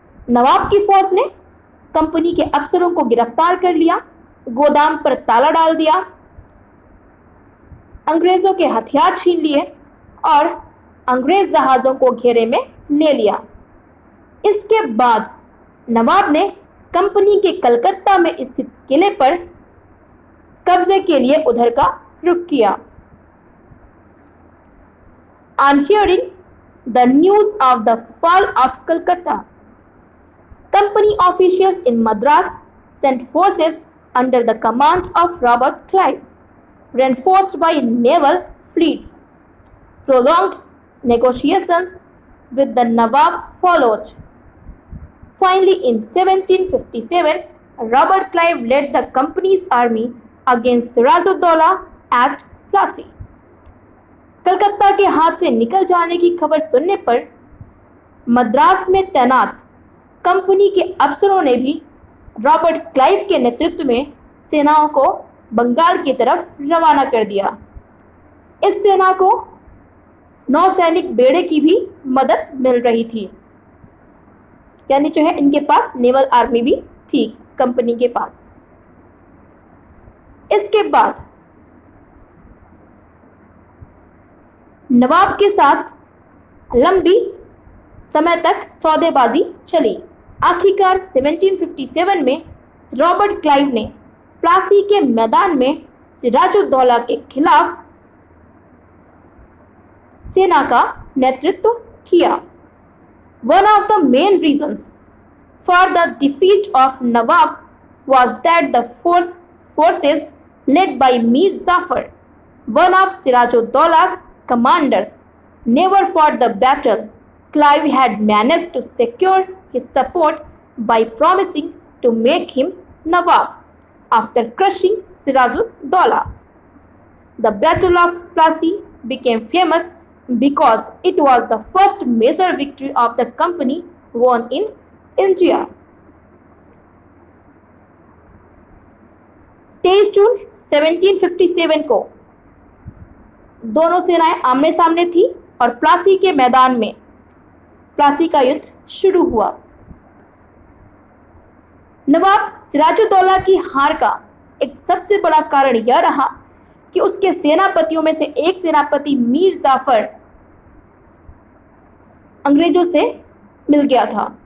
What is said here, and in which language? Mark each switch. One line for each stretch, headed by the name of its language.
Hindi: नवाब की फौज ने कंपनी के अफसरों को गिरफ्तार कर लिया, गोदाम पर ताला डाल दिया, अंग्रेजों के हथियार छीन लिए और अंग्रेज जहाजों को घेरे में ले लिया। इसके बाद नवाब ने कंपनी के कलकत्ता में स्थित किले पर कब्जे के लिए उधर का रुख किया।
English: On hearing the news of the fall of Calcutta, company officials in Madras sent forces under the command of Robert Clive, reinforced by naval fleets. Prolonged negotiations with the Nawab followed. Finally, in 1757, Robert Clive led the company's army against Sirajuddaulah at Plassey.
Hindi: Calcutta के हाथ से निकल जाने की खबर सुनने पर मद्रास में तैनात कंपनी के अफसरों ने भी रॉबर्ट क्लाइव के नेतृत्व में सेनाओं को बंगाल की तरफ रवाना कर दिया। इस सेना को नौसैनिक बेड़े की भी मदद मिल रही थी, यानी जो है इनके पास नेवल आर्मी भी थी कंपनी के पास। इसके बाद नवाब के साथ लंबी समय तक सौदेबाजी चली। आखिरकार 1757 में रॉबर्ट क्लाइव ने प्लासी के मैदान में सिराजुद्दौला के खिलाफ सेना का नेतृत्व किया।
English: One of the main reasons for the defeat of Nawab was that the forces led by Mir Zafar, one of Sirajuddaulah commanders, never fought the battle. Clive had managed to secure his support by promising to make him Nawab after crushing Sirajuddaulah. The Battle of Plassey became famous because it was the first major victory of the company won in India.
Hindi: 23 जून 1757 को दोनों सेनाएं आमने सामने थी और प्लासी के मैदान में प्लासी का युद्ध शुरू हुआ। नवाब सिराजुद्दौला की हार का एक सबसे बड़ा कारण यह रहा कि उसके सेनापतियों में से एक सेनापति मीर जाफर अंग्रेजों से मिल गया था।